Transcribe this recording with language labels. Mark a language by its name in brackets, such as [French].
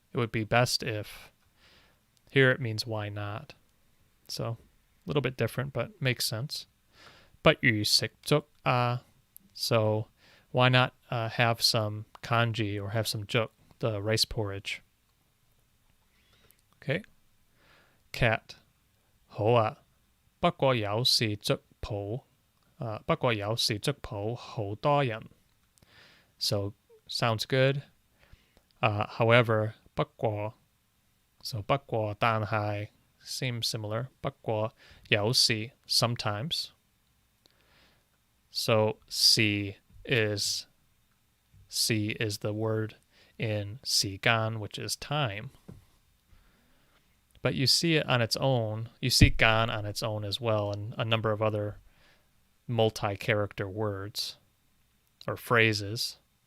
[English] it would be best if, here it means why not. So a little bit different, but makes sense. [Cantonese] 不如食粥啊. [English] So why not have some kanji or have some juk, the rice porridge? Okay. Cat. [Cantonese] 好啊，不過有時粥鋪，不過有時粥鋪好多人. [English] So sounds good. However, 不過, so 不過但係 seems similar. [Cantonese] 不過有時 sometimes. [English] So si is the word in 時間, which is time. But you see it on its own. You see gan on its own as well, and a number of other multi-character words or phrases.